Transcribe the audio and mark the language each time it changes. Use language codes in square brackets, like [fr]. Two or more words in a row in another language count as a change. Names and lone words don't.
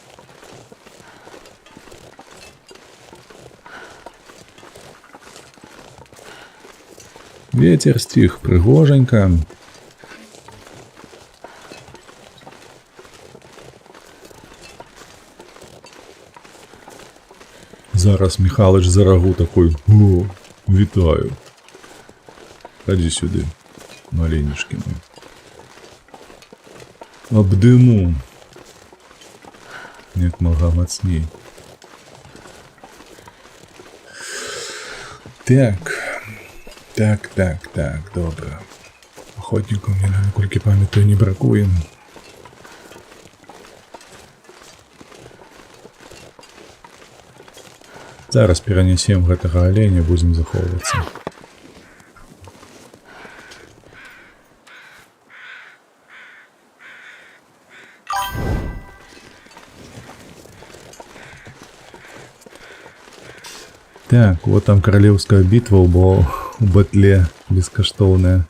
[be] Ветер сціх прыгожанька. Зараз Михалыч за рагу такой: [uk] «О, вітаю. Ходи сюди, маленечки мой. [be] Обдиму. Як мога мацней». [uk] Так, добре. Охотнику мені, наколькі пам'ятаю, не бракує. [be] Зараз перанесем гэтага аленя, будзем захоўвацца. [ru] Так, вот там королевская битва у батле бескоштовная.